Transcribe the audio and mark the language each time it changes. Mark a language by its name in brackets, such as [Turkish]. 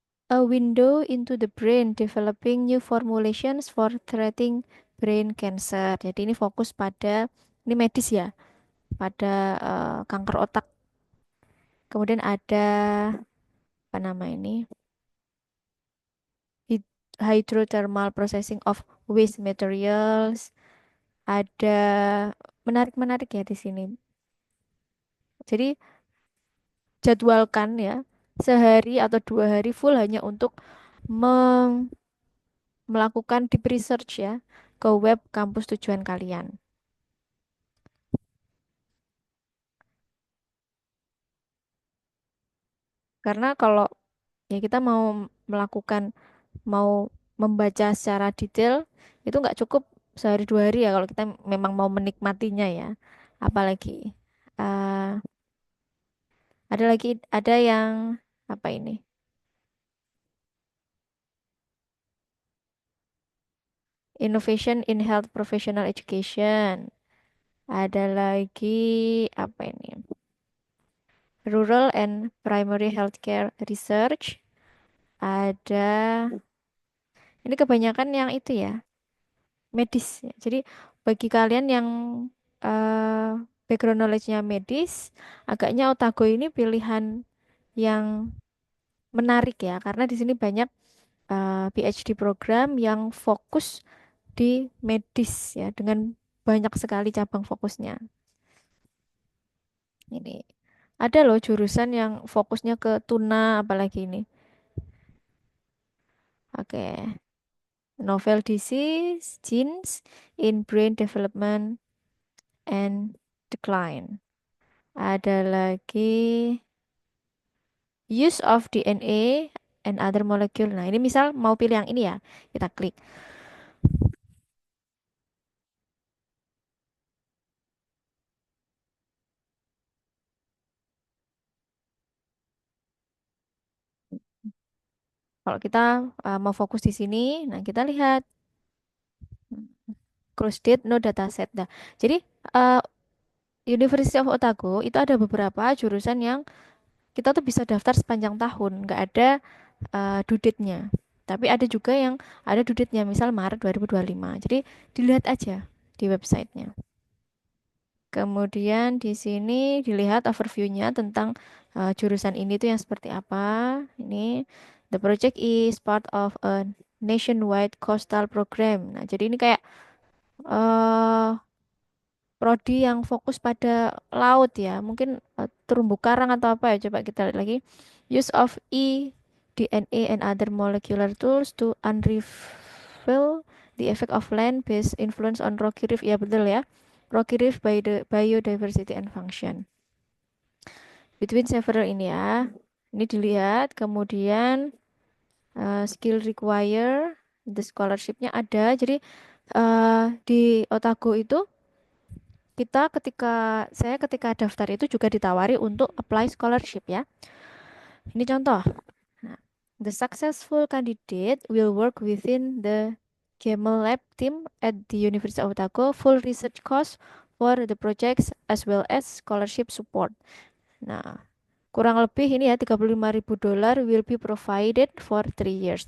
[English] A window into the brain, developing new formulations for treating brain cancer. [Indonesian] Jadi ini fokus pada, ini medis ya, pada kanker otak. Kemudian ada, apa nama ini? [English] hydrothermal processing of waste materials. [Indonesian] Ada menarik-menarik ya di sini. Jadi jadwalkan ya sehari atau 2 hari full hanya untuk meng- melakukan deep research ya ke web kampus tujuan kalian. Karena kalau ya kita mau melakukan mau membaca secara detail itu nggak cukup sehari 2 hari ya kalau kita memang mau menikmatinya ya. Apalagi eh, ada lagi ada yang apa ini? [English] Innovation in Health Professional Education. [Indonesian] Ada lagi apa ini? [English] Rural and Primary Healthcare Research. [Indonesian] Ada ini kebanyakan yang itu ya, medis ya. Jadi bagi kalian yang eh, background knowledge-nya medis, agaknya Otago ini pilihan yang menarik ya, karena di sini banyak PhD program yang fokus di medis ya, dengan banyak sekali cabang fokusnya. Ini ada loh jurusan yang fokusnya ke tuna, apalagi ini. [English] Oke, novel disease, genes in brain development and decline. [Indonesian] Ada lagi [English] use of DNA and other molecule. [Indonesian] Nah, ini misal mau pilih yang ini ya, kita klik. Kalau kita mau fokus di sini, nah kita lihat close date no dataset. Nah, jadi uh, University of Otago itu ada beberapa jurusan yang kita tuh bisa daftar sepanjang tahun, nggak ada due date-nya. Tapi ada juga yang ada due date-nya, misal Maret 2025. Jadi dilihat aja di websitenya. Kemudian di sini dilihat overview-nya tentang jurusan ini tuh yang seperti apa. Ini [English] the project is part of a nationwide coastal program. [Indonesian] Nah, jadi ini kayak eh prodi yang fokus pada laut ya. Mungkin terumbu karang atau apa ya. Coba kita lihat lagi. [English] Use of DNA and other molecular tools to unravel the effect of land-based influence on rocky reef. [Indonesian] Ya betul ya. [English] Rocky reef by the biodiversity and function. [Indonesian] Between several ini ya. Ini dilihat. Kemudian skill require. The scholarship-nya ada. Jadi di Otago itu saya ketika daftar itu juga ditawari untuk apply scholarship ya. Ini contoh. [English] Nah, the successful candidate will work within the Camel Lab team at the University of Otago, full research cost for the projects as well as scholarship support. [Indonesian] Nah, kurang lebih ini ya $35.000 [English] will be provided for 3 years.